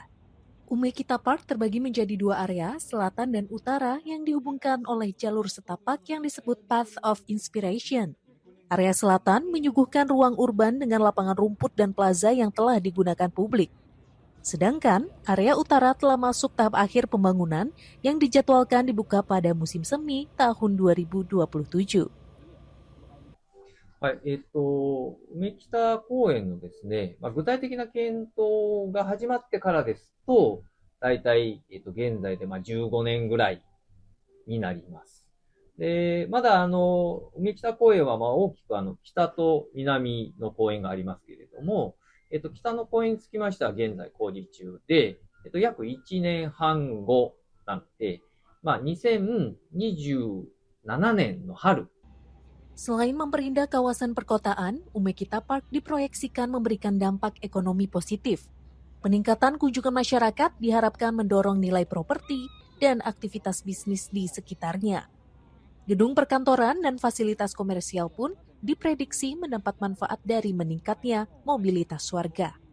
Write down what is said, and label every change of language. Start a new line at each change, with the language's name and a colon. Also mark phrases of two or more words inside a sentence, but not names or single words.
Indonesian: Umekita Park terbagi menjadi dua area, selatan dan utara, yang dihubungkan oleh jalur setapak yang disebut Path of Inspiration. Area selatan menyuguhkan ruang urban dengan lapangan rumput dan plaza yang telah digunakan publik. Sedangkan area utara telah masuk tahap akhir pembangunan yang dijadwalkan dibuka pada musim semi tahun 2027.
Japanese: はい、梅北公園のですね、具体的な検討が始まってからですと、大体、現在で15年ぐらいになります。で、まだ梅北公園は大きく北と南の公園がありますけれども、北の公園につきましては現在工事中で、約1年半後なので、2027年の春。
Indonesian: Selain memperindah kawasan perkotaan, Umekita Park diproyeksikan memberikan dampak ekonomi positif. Peningkatan kunjungan masyarakat diharapkan mendorong nilai properti dan aktivitas bisnis di sekitarnya. Gedung perkantoran dan fasilitas komersial pun diprediksi mendapat manfaat dari meningkatnya mobilitas warga.